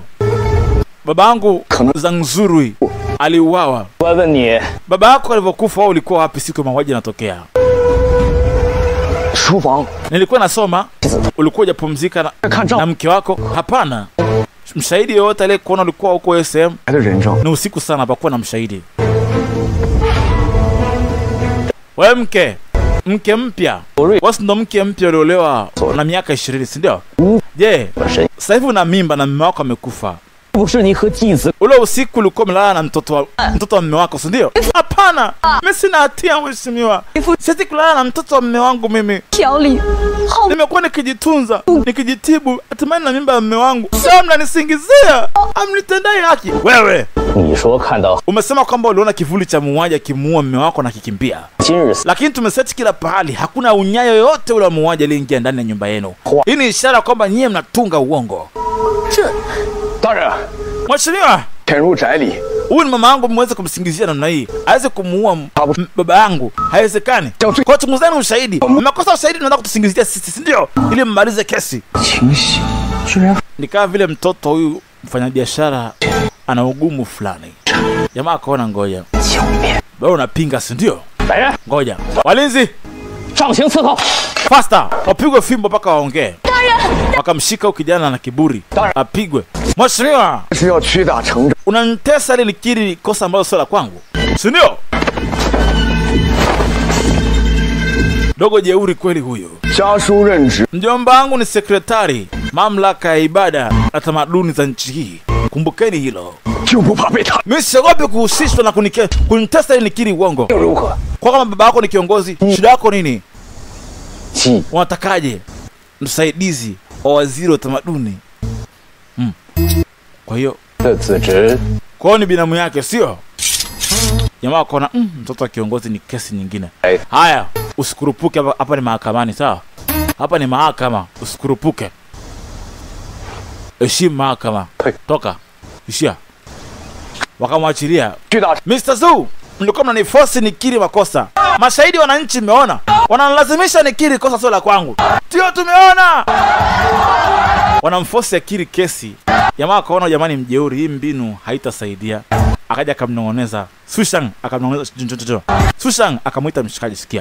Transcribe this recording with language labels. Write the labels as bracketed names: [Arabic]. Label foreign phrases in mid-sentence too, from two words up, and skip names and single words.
[Swahili] Babangu Zangzurui aliuawa. Baba yako alivyokufa wewe ulikuwa wapi siku mauaji yanatokea? Nilikuwa nasoma. Ulikuwa hujapumzika na mke wako? Hapana. mshahidi yoyote aliyekuona ulikuwa huko SM [Chinese] 来的人证， [Swahili] ni usiku sana, hapakuwa na mshahidi. Wewe mke mpya, wewe ndo mke mpya uliolewa na miaka 20, si ndio? Je, sasa hivi una mimba na mume wako amekufa. [Chinese] 不是你和继子 [Swahili] Ule usiku ulikuwa umelala na mtoto wa mume wako, si ndio? Hapana, mimi sina hatia mheshimiwa. Sisi kulala na mtoto wa mume wangu mimi. [Chinese] 调理好 [Swahili] Nimekuwa nikijitunza, nikijitibu, hatimaye na mimba ya mume wangu. Sasa mnanisingizia, amnitendai haki. Wewe [Chinese] 你说看到 [Swahili] umesema kwamba uliona kivuli cha muuaji akimuua mume wako na kikimbia. [Chinese] 今日 [Swahili] Lakini tumesearch kila pahali, hakuna unyayo yoyote ule wa muuaji aliyeingia ndani ya nyumba yenu. Hii ni ishara kwamba nyie mnatunga uongo. [Chinese] 这大人 [Swahili] Mheshimiwa, [Chinese] 潜入宅里， [Swahili] huyu ni mama yangu, mweze kumsingizia namna hii. Aweze kumuua baba yangu, haiwezekani. Kwa chunguzeni ushahidi. Mmekosa ushahidi, mnaanza kutusingizia sisi, si ndio? Ili mmalize kesi. [Chinese] 清醒，居然 [Swahili] Ni kama vile mtoto huyu mfanyabiashara ana ugumu fulani. Jamaa akaona ngoja. [Chinese] 狡辩。 [Swahili] Wewe unapinga, si ndio? [Chinese] 来人， [Swahili] Ngoja. Walinzi, [Chinese] 上刑伺候。 [Swahili] faster. Wapigwe fimbo mpaka waongee. Wakamshika kijana na kiburi. Apigwe. Mheshimiwa, [Chinese] 是要屈打成招。 [Swahili] unanitesa ili nikiri kosa ambalo sio la kwangu, si ndio? Dogo jeuri kweli huyo. [Chinese] 家书任职， [Swahili] Mjomba wangu ni sekretari mamlaka ya ibada na tamaduni za nchi hii. Kumbukeni hilo. [Chinese] 就不怕被他 [Swahili] Mimi siogopi kuhusishwa na kunitesa ili nikiri uongo. [Chinese] 又如何？ [Swahili] Kwa kama baba yako ni kiongozi, shida yako nini? [Chinese] 既 [Swahili] Unatakaje msaidizi wa waziri wa tamaduni? Kwa hiyo [Chinese] 的子侄 [Swahili] kwao ni binamu yake, sio? Jamaa akaona mtoto wa kiongozi ni kesi nyingine. Eh. Haya, usikurupuke hapa ni mahakamani, sawa? Hapa ni mahakama, usikurupuke. Heshimu mahakama. Toka. Ishia. Wakamwachilia. [Chinese] 屈打 [Swahili] Mr. Zhu, mlikuwa mnaniforce nikiri makosa. Mashahidi wananchi mmeona. Wanalazimisha nikiri kosa sio la kwangu. Ndio tumeona. Wanamforce akiri kesi. Jamaa akaona jamani mjeuri, hii mbinu haitasaidia. Akaja akamnong'oneza. Sushang akamnong'oneza. Sushang akamuita mshikaji, sikia.